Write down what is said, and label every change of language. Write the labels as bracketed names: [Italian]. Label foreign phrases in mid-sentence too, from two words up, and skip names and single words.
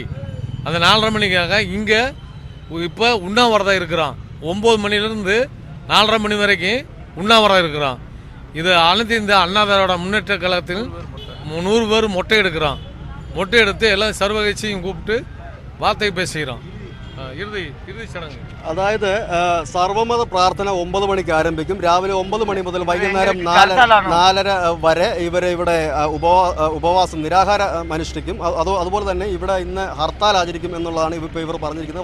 [Tamil] அந்த 4:30 மணிக்காக இங்கே இப்போ உண்ணாவிரதம் இருக்கிறோம். 9 மணிலேருந்து 4:30 மணி வரைக்கும் உண்ணாவிரதம் இருக்கிறோம். இது அனைத்து இந்த அண்ணா திராவிட முன்னேற்ற கழகத்தில் 100 பேர் மொட்டை எடுக்கிறோம். மொட்டை எடுத்து எல்லாம் சர்வ கட்சியும் கூப்பிட்டு வார்த்தை பேசுகிறோம். [Malayalam] ഇറുതി ചടങ്ങ്. അതായത് സർവമത പ്രാർത്ഥന 9 മണിക്ക് ആരംഭിക്കും. രാവിലെ 9 മണി മുതൽ വൈകുന്നേരം 4:30 വരെ ഇവിടെ ഉപവാസം നിരാഹാരം അനുഷ്ഠിക്കും. അതുപോലെ തന്നെ ഇവിടെ ഇന്ന് ഹർത്താൽ ആചരിക്കും എന്നുള്ളതാണ് ഇവർ പറഞ്ഞിരിക്കുന്നത്.